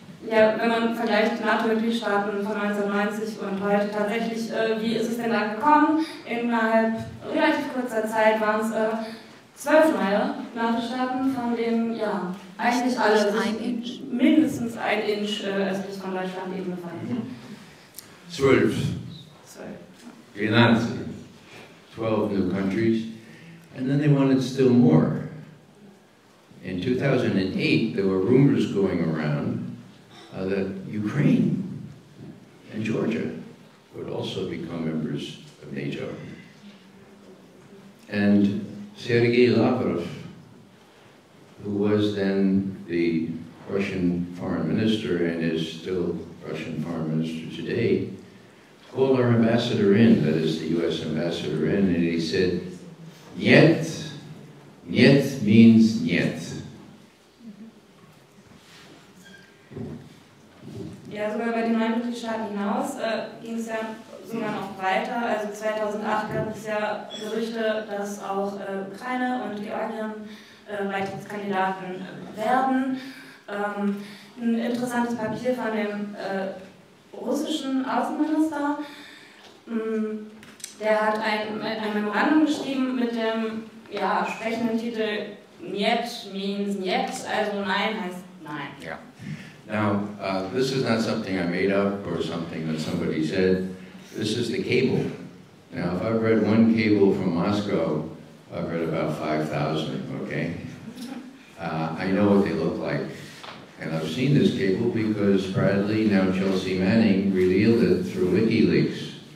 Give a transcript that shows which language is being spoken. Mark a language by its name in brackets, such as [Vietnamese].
[German] Ja, wenn man vergleicht die NATO-Mitgliedstaaten von 1990 und heute tatsächlich, wie ist es denn da gekommen? Innerhalb relativ kurzer Zeit waren es 12 neue NATO-Staaten, von denen ja eigentlich alle mindestens 1 Inch östlich von Deutschland eben befanden. 12. Genau. [English] 12 new countries, and then they wanted still more. In 2008, there were rumors going around that Ukraine and Georgia would also become members of NATO. And Sergei Lavrov, who was then the Russian foreign minister and is still Russian foreign minister today, called our ambassador in, that is the US ambassador in, and he said, "Niet, niet means niet." [German] Ja, sogar bei den neuen Mitgliedstaaten hinaus ging es ja sogar noch weiter. Also 2008 gab es ja Gerüchte, dass auch Ukraine und Georgien Beitrittskandidaten werden. Ein interessantes Papier von dem russischen Außenminister, der hat ein Memorandum geschrieben mit dem sprechenden Titel Niet means Niet, also Nein heißt Nein. [English] Yeah. Now, this is not something I made up or something that somebody said. This is the cable. Now, if I've read one cable from Moscow, I've read about 5,000, okay? I know what they look like. And I've seen this cable because Bradley, now Chelsea Manning, revealed it through WikiLeaks.